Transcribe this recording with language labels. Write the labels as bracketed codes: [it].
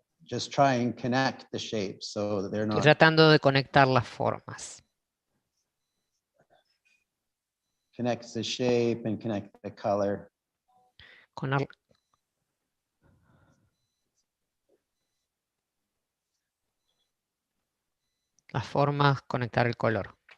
[en] Just try and connect the shapes so that they're [es] Estoy [en] not. [es] tratando de conectar las formas. [en] Connects the shape and connect the color. [es] Con las formas, conectar el color.